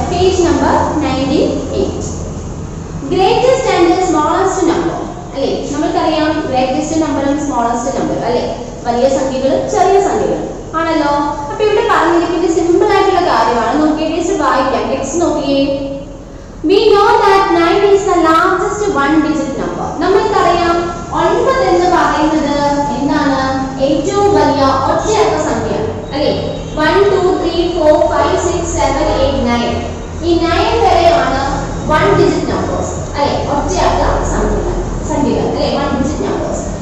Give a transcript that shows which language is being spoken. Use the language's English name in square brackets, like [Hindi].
[Malayalam] Page number 98. Greatest and smallest number അല്ലേ. നമ്മൾക്കറിയാം greatest നമ്പറും സ്മോളസ്റ്റ് നമ്പറും അല്ലേ. വലിയ സംഖ്യകളും ചെറിയ സംഖ്യകളും ആണല്ലോ. അപ്പൊ ഇവിടെ പറഞ്ഞിരിക്കുന്നത് സിമ്പിൾ ആയിട്ടുള്ള കാര്യമാണ്. നോക്കിയേ ടീച്ചർ വായിക്കാം. ടെക്സ്റ്റ് നോക്കിയേ. [English] We know that 9 is the largest one digit number. [Malayalam] നമ്മൾക്കറിയാം 9 എന്ന് പറയുന്നത് എന്താണ്? ഏറ്റവും വലിയ ഒറ്റയക്ക സംഖ്യയാണ് അല്ലേ. 1 2 3 4 5 6 7 8 9. ഈ 9 വരെയാണ് വൺ ഡിജിറ്റ് നമ്പേഴ്സ് അല്ലേ. ഒറ്റയക്ക സംഖ്യകൾ അല്ലേ. One digit numbers.